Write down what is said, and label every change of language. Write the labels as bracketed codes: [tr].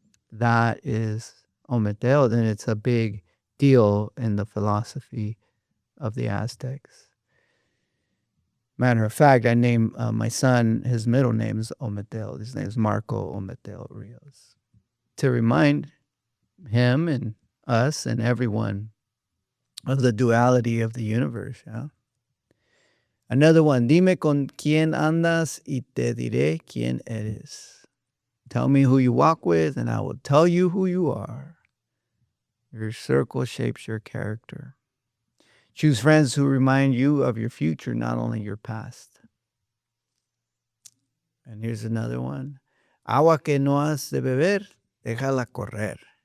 [en] That is Ometel, and it's a big deal in the philosophy of the Aztecs. Matter of fact, I named my son, his middle name is Ometel. His name is Marco Ometel Rios. To remind him and us and everyone of the duality of the universe. Yeah? [es] Another one, dime con quién andas y te diré quién eres. [en] Tell me who you walk with and I will tell you who you are. Your circle shapes your character. Choose friends who remind you of your future, not only your past. [es] And here's another one. Agua que no has de beber, déjala correr.